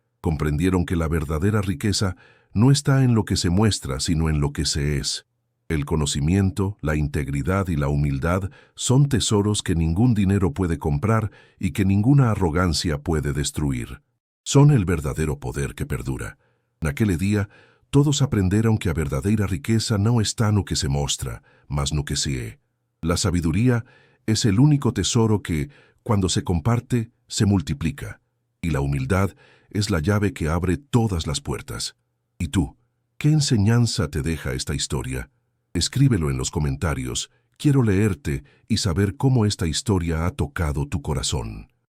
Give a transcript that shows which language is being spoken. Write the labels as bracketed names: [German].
[Spanish] Comprendieron que la verdadera riqueza no está en lo que se muestra, sino en lo que se es. El conocimiento, la integridad y la humildad son tesoros que ningún dinero puede comprar y que ninguna arrogancia puede destruir. Son el verdadero poder que perdura. [Portuguese] Naquele día, todos aprenderon que a verdadeira riqueza não está no que se mostra, mas no que se é. [Spanish] La sabiduría es el único tesoro que, cuando se comparte, se multiplica. Y la humildad es la llave que abre todas las puertas. ¿Y tú? ¿Qué enseñanza te deja esta historia? Escríbelo en los comentarios. Quiero leerte y saber cómo esta historia ha tocado tu corazón.